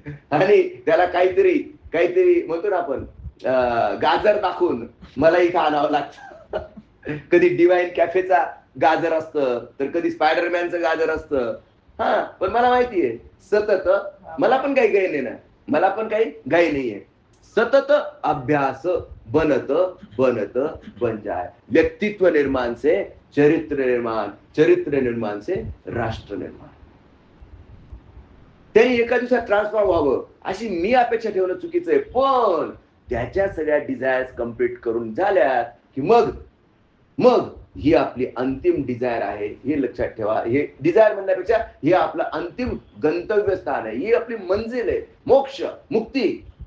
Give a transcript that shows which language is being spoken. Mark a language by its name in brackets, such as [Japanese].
[Marathi] आणि त्याला काहीतरी म्हणतो ना आपण गाजर दाखवून मला इथं आणावं लागतं. कधी डिवाइन कॅफेचा गाजर असतं, तर कधी स्पायडरमॅनचं गाजर असतं. पण मला माहितीये सतत मला पण काही घाई नाही ना, मला पण काही घाई नाहीये. [Hindi] सतत अभ्यास बनत बन जाए. व्यक्तित्व निर्माण से चरित्र निर्माण, चरित्र निर्माण से राष्ट्र निर्माण. [Marathi] त्यांनी एका दिवसात ट्रान्सफॉर्म व्हावं अशी मी अपेक्षा ठेवणं चुकीचं आहे. पण त्याच्या सगळ्या डिझायर्स कम्प्लीट करून झाल्या की मग ही आपली अंतिम डिझायर आहे, हे लक्षात ठेवा. हे डिझायर म्हणण्यापेक्षा हे आपलं अंतिम गंतव्य स्थान आहे, ही आपली मंजिल आहे, मोक्ष, मुक्ती.